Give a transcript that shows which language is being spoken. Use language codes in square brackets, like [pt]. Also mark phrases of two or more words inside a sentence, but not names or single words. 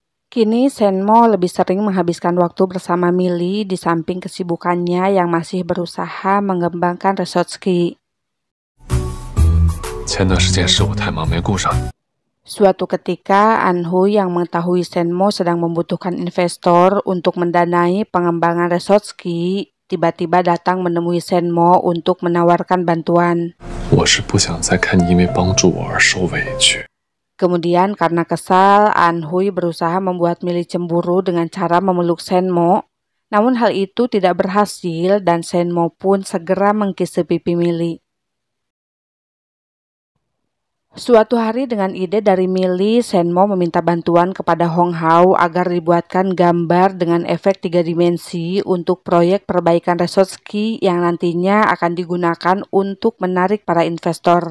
[id] Kini Senmo lebih sering menghabiskan waktu bersama Milly di samping kesibukannya yang masih berusaha mengembangkan resort ski. [zh] 前段时间是我太忙没顾上你。 [id] Suatu ketika, Anhui yang mengetahui Senmo sedang membutuhkan investor untuk mendanai pengembangan resort ski, tiba-tiba datang menemui Senmo untuk menawarkan bantuan. [zh] 我是不想再看你因为帮助我而受委屈。 [id] Kemudian karena kesal, Anhui berusaha membuat Milly cemburu dengan cara memeluk Senmo. Namun hal itu tidak berhasil dan Senmo pun segera mengkisi pipi Milly. Suatu hari dengan ide dari Milly, Senmo meminta bantuan kepada Hong Hao agar dibuatkan gambar dengan efek 3 dimensi untuk proyek perbaikan resort ski yang nantinya akan digunakan untuk menarik para investor.